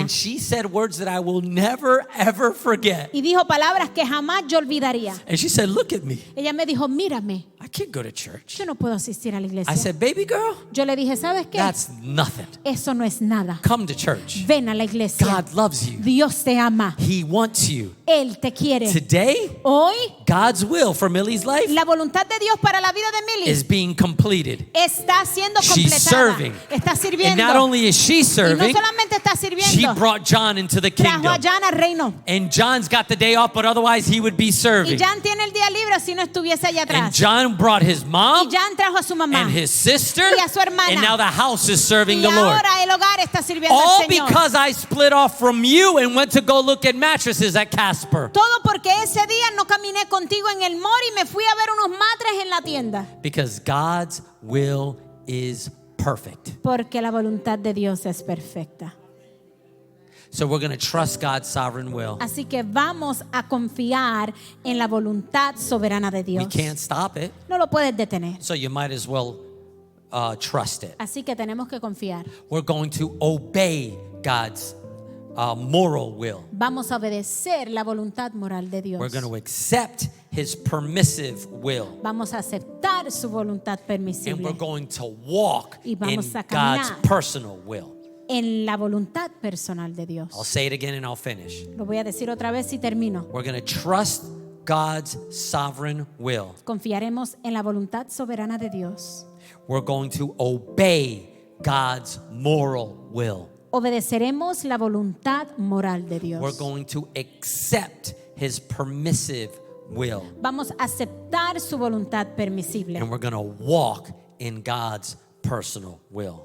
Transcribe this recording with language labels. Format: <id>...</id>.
<en>And she said words that I will never, ever forget.</en> <es>Y dijo palabras que jamás yo olvidaría.</es> <en>And she said, look at me.</en> <es>Ella me dijo, mírame,</es> <en>I can't go to church.</en> <es>yo no puedo asistir a la iglesia.</es> <en>I said, baby girl,</en> <es>Yo le dije, ¿sabes qué?</es> <en>that's nothing.</en> <es>Eso no es nada.</es> <en>Come to church.</en> <es>Ven a la iglesia.</es> <en>God loves you.</en> <es>Dios te ama.</es> <en>He wants you.</en> <es>Él te quiere.</es> <en>Today,</en> <es>Hoy,</es> <en>God's will for Millie's life</en> <es>la voluntad de Dios para la vida de Millie</es> <en>is being completed.</en> <es>está siendo</es> <en>She's</en> <es>completada.</es> <en>serving.</en> <es>Está</es> <en>And</en> <es>sirviendo.</es> <en>not only is she</en> <es>Y no</es> <en>serving,</en> <es>solamente está</es> <en>she</en> <es>sirviendo,</es> <en>brought John into the</en> <es>trajo a</es> <en>kingdom.</en> <es>Jan al reino.</es> <en>And John's got the day off, but otherwise he would be</en> <es>Y</es> <en>serving.</en> <es>Jan tiene el día libre si no estuviese allá</es> <en>And</en> <es>atrás.</es> <en>John brought his</en> <es>Y</es> <en>mom</en> <es>Jan trajo a su mamá.</es> <en>and his sister,</en> <es>Y a su hermana.</es> <en>and now the house is serving</en> <es>Y</es> <en>the Lord.</en> <es>ahora el hogar está sirviendo</es> <en>All</en> <es>al Señor.</es> <en>because I split off from you and went to go look at mattresses at Casper.</en> <es>Todo porque ese día no caminé contigo en el mall y me fui a ver unos matres en la tienda.</es> <en>Because God's will is perfect.</en> <es>Porque la voluntad de Dios es perfecta.</es> <en>So we're going to trust God's sovereign will.</en> <es>Así que vamos a confiar en la voluntad soberana de</es> <en>We</en> <es>Dios.</es> <en>can't stop it,</en> <es>No lo puedes detener.</es> <en>so you might as well trust it.</en> <es>Así que tenemos que confiar.</es> <en>We're going to obey God's moral will.</en> <es>Vamos a obedecer la voluntad moral de Dios.</es> <en>We're going to accept His permissive will.</en> <es>Vamos a aceptar su voluntad</es> <en>And</en> <es>permisible</es> <en>we're going to walk</en> <es>Y</es> <en>in</en> <es>vamos a</es> <en>God's</en> <es>caminar.</es> <en>personal will.</en> <es>en la voluntad personal de</es> <en>I'll</en> <es>Dios.</es> <en>say it again and I'll finish.</en> <es>Lo voy a decir otra vez y termino.</es> <en>We're going to trust God's sovereign will.</en> <es>Confiaremos en la voluntad soberana de Dios.</es> <en>We're going to obey God's moral will.</en> <es>Obedeceremos la voluntad moral de Dios.</es> <en>We're going to accept His permissive will.</en> <es>Vamos a aceptar su voluntad permisible.</es> <en>And we're going to walk in God's personal will.</en>